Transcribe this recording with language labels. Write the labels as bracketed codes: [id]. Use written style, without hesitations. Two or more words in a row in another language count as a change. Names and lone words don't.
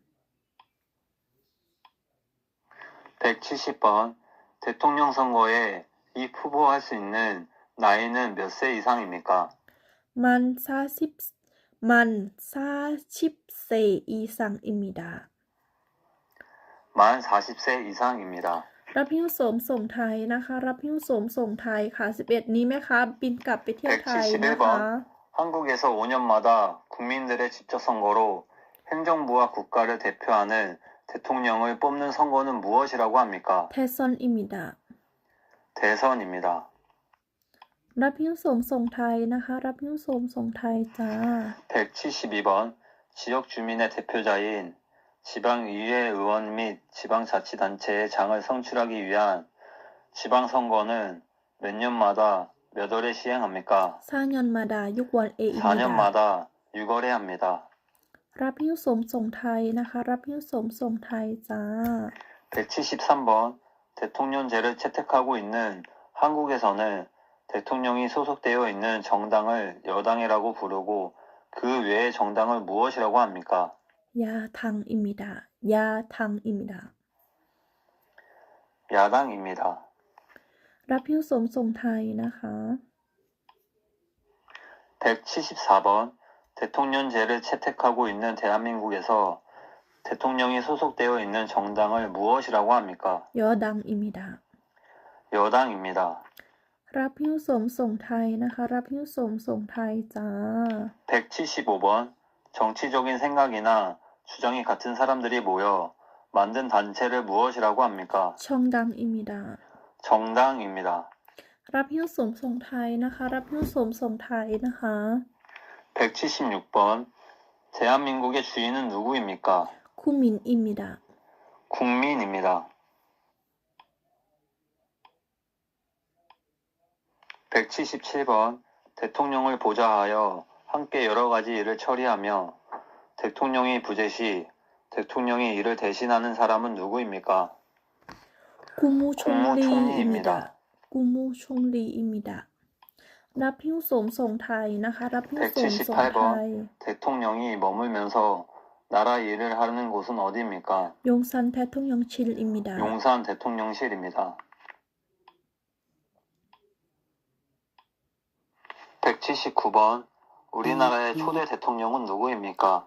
[ko] 170번 대통령 선거에 입후보할 수 있는 나이는 몇 세 이상입니까? 만 40세 이상입니다. 만 40세 이상입니다. [th] รับหิ้วสมส่งไทยนะคะรับหิ้วสมส่งไทยค่ะ11นี้แม่ค้าบินกลับไปเที่ยวไทยนะคะ [ko] 171번 한국에서 5년마다 국민들의 직접 선거로 행정부와 국가를 대표하는 대통령을 뽑는 선거는 무엇이라고 합니까? 대선입니다. 대선입니다. [th] รับหิ้วสมส่งไทยนะคะรับหิ้วสมส่งไทยจ้า [ko] 172번 지역 주민의 대표자인 지방의회 의원 및 지방자치단체의 장을 선출하기 위한 지방선거는 몇 년마다 몇 월에 시행합니까? 4년마다 6월 A입니다. 4년마다 6월에 합니다. [th] รับหิ้วสมส่งไทยนะคะรับหิ้วสมส่งไทยจ้า [ko] 173번 대통령제를 채택하고 있는 한국에서는 대통령이 소속되어 있는 정당을 여당이라고 부르고 그 외의 정당을 무엇이라고 합니까? 야당입니다. 야당입니다. 야당입니다. [th] รับหิ้วสมส่งไทยนะคะ [ko] 174번 대통령제를 채택하고 있는 대한민국에서 대통령이 소속되어 있는 정당을 무엇이라고 합니까? 여당입니다. 여당입니다. [th] รับหิ้วสมส่งไทยนะคะรับหิ้วสมส่งไทยจ้า [ko] 175번 정치적인 생각이나 주장이 같은 사람들이 모여 만든 단체를 무엇이라고 합니까? 정당입니다. 정당입니다. [th] รับหิ้วสมส่งไทยนะคะรับหิ้วสมส่งไทยนะคะ [ko] 176번 대한민국의 주인은 누구입니까? 국민입니다. 국민입니다. 177번 대통령을 보좌하여 함께 여러 가지 일을 처리하며 대통령이 부재 시 대통령이 이를 대신하는 사람은 누구입니까? 국무총리입니다. 국무총리입니다. [th] รับหิ้วสมส่งไทยนะคะรับหิ้วสมส่งไทย [ko] 178번 대통령이 머물면서 나라 일을 하는 곳은 어디입니까? 용산 대통령실입니다. 용산 대통령실입니다. 179번 우리나라의 초대 대통령은 누구입니까?